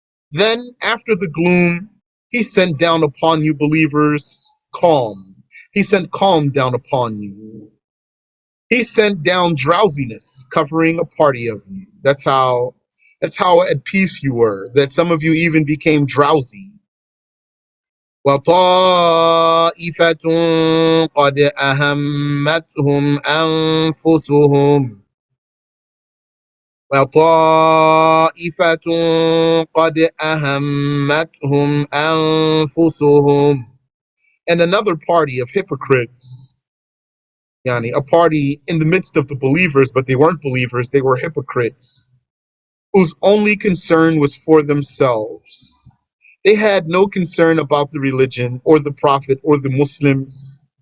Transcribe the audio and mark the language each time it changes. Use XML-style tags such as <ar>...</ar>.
<en>Then, after the gloom, He sent down upon you believers calm. He sent calm down upon you. He sent down drowsiness covering a party of you. That's how at peace you were, that some of you even became drowsy.</en> <ar>وطائفة قد أهمتهم أنفسهم وطائفة قد أهمتهم أنفسهم.</ar> <en>And another party of hypocrites, yani a party in the midst of the believers, but they weren't believers, they were hypocrites, whose only concern was for themselves. They had no concern about the religion or the Prophet or the Muslims.</en>